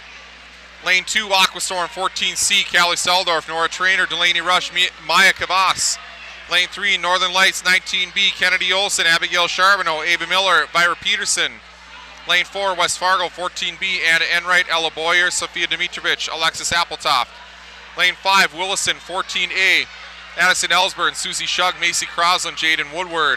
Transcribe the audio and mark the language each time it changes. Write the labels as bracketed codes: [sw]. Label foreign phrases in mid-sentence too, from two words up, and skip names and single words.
[en] Lane 2, Aquastorm 14C, Callie Seldorf, Nora Trainer, Delaney Rush, Maya Kavas. Lane 3, Northern Lights 19B, Kennedy Olson, Abigail Charbonneau, Ava Miller, Vira Peterson. Lane 4, West Fargo 14B, Anna Enright, Ella Boyer, Sophia Dimitrovich, Alexis Appletoft. Lane 5, Willison 14A, Addison Ellsburn, Susie Shug, Macy Crosland, Jaden Woodward.